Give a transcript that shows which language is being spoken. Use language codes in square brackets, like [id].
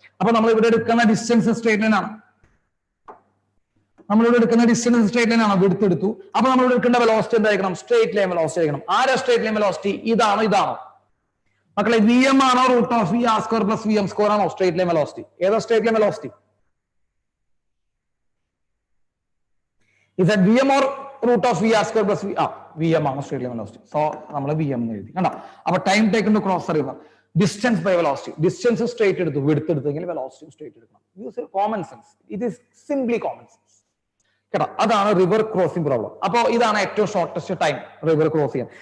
[ml] അപ്പൊ നമ്മൾ ഇവിടെ എടുക്കുന്ന ഡിസ്റ്റൻസ് സ്ട്രേറ്റ് ലൈൻ ആണ്, നമ്മളിവിടെ എടുക്കുന്ന ഡിസ്റ്റൻസ് സ്ട്രേറ്റ് ലൈൻ ആണ്, വിഡ്ത്ത് എടുത്തു. അപ്പൊ നമ്മൾ എടുക്കേണ്ട വെലോസിറ്റി എന്തായിരിക്കണം, സ്ട്രേറ്റ് ലൈൻ വെലോസിറ്റി ആയിരിക്കണം. ആരാ സ്ട്രേറ്റ് ലൈൻ വെലോസിറ്റി, ഇതാണോ ഇതാണോ മക്കളെ? വി എം ആണോ root of V R square plus V M square ആണോ സ്ട്രേറ്റ് ലൈൻ വെലോസിറ്റി? ഏതാ straight line velocity? [en] Is that Vm or root of Vr square plus V? [ml] Vm ആണ് straight line velocity. So നമ്മൾ Vm എന്ന് എഴുതി കണ്ടോ. അപ്പൊ time taken to cross river, distance by velocity. Distance straight എടുത്തു, width എടുത്തെങ്കിൽ velocity straight എടുക്കണം. [en] use common sense, it is simply common sense [ml] കേട്ടോ. അതാണ് റിവർ ക്രോസിംഗ് പ്രോബ്ലം. അപ്പൊ ഇതാണ് ഏറ്റവും ഷോർട്ടസ്റ്റ് ടൈം റിവർ ക്രോസ് ചെയ്യാൻ.